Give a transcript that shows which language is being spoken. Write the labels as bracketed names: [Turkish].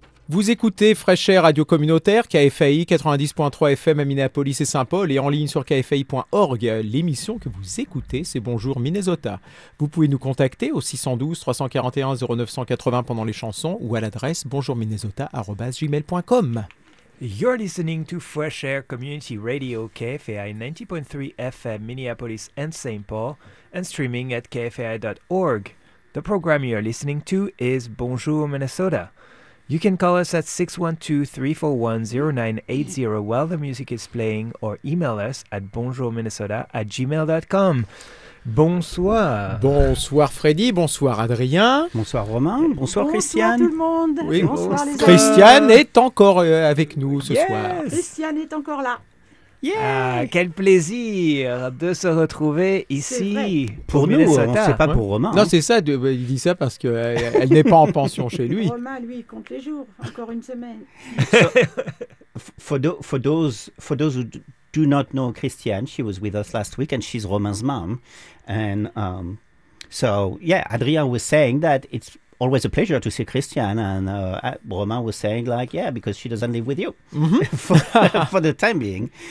[French] Vous écoutez Fresh Air Radio Communautaire, KFAI 90.3 FM à Minneapolis et Saint-Paul et en ligne sur KFAI.org. L'émission que vous écoutez, c'est Bonjour Minnesota. Vous pouvez nous contacter au 612 341 0980 pendant les chansons ou à l'adresse bonjourminnesota@gmail.com. [English] You're listening to Fresh Air Community Radio KFAI 90.3 FM Minneapolis and Saint-Paul and streaming at kfai.org. The program you're listening to is Bonjour Minnesota. You can call us at 612-341-0980 while the music is playing or email us at bonjourminnesota@gmail.com. [French] Bonsoir. Bonsoir Freddy, bonsoir Adrien. Bonsoir Romain, bonsoir Christiane. Bonsoir tout le monde. Oui, bonsoir les gars. Christiane est encore avec nous ce soir. Christiane est encore là. Yeah. Ah, quel plaisir de se retrouver ici pour nous, Minnesota. On sait pas pour Romain. Non, c'est ça, il dit ça parce que elle n'est pas en pension chez lui. Romain, lui, il compte les jours, encore une semaine. [English] For those who do not know Christiane, she was with us last week and she's Romain's mom. And so, yeah, Adrien was saying that it's always a pleasure to see Christiane, and Romain was saying, like, yeah, because she doesn't live with you for the time being.